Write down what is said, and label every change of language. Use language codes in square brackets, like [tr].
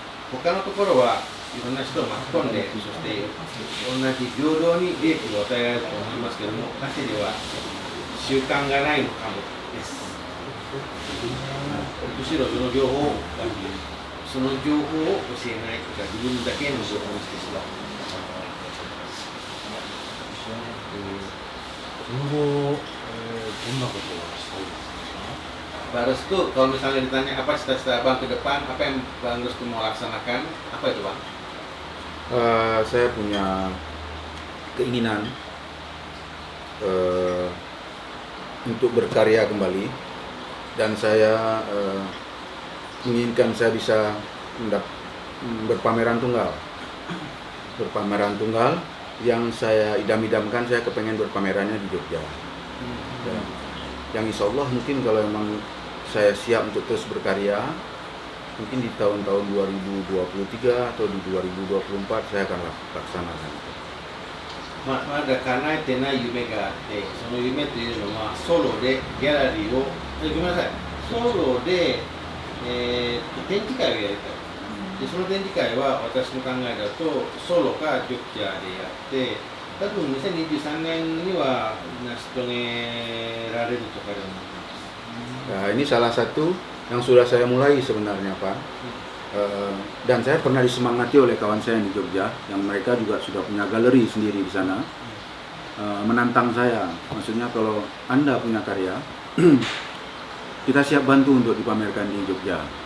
[ja] 他のところはいろんな人を巻き込んで、そして同じ平等に利益を与えられると思いますけども、アチェでは習慣がないのかもです。むしろその情報を教えないとか、自分だけの情報にしてしまう。今後、どんなことをしたいですか? [id] Pak Restu, kalau misalnya ditanya apa cita-cita Abang ke depan, apa yang Bang Restu mau laksanakan, apa itu Bang? Saya punya keinginan untuk berkarya kembali, dan saya menginginkan saya bisa berpameran tunggal. Berpameran tunggal yang saya idam-idamkan, saya kepengen berpamerannya di Jogja. Ya. Yang insya Allah mungkin kalau memang saya siap untuk terus berkarya, mungkin di tahun-tahun 2023 atau di 2024 saya akan laksanakan. [ja] まだ叶えてない夢があって、その夢というのはソロでギャラリーを、ごめんなさい、ソロで、展示会をやりたい。でその展示会は私の考えだとソロかジョッキャーでやって、多分2023年には成し遂げられるとかで思います。 [id] Nah, ini salah satu yang sudah saya mulai sebenarnya Pak. Dan saya pernah disemangati oleh kawan saya di Jogja, yang mereka juga sudah punya galeri sendiri di sana, menantang saya. Maksudnya kalau Anda punya karya, kita siap bantu untuk dipamerkan di Jogja.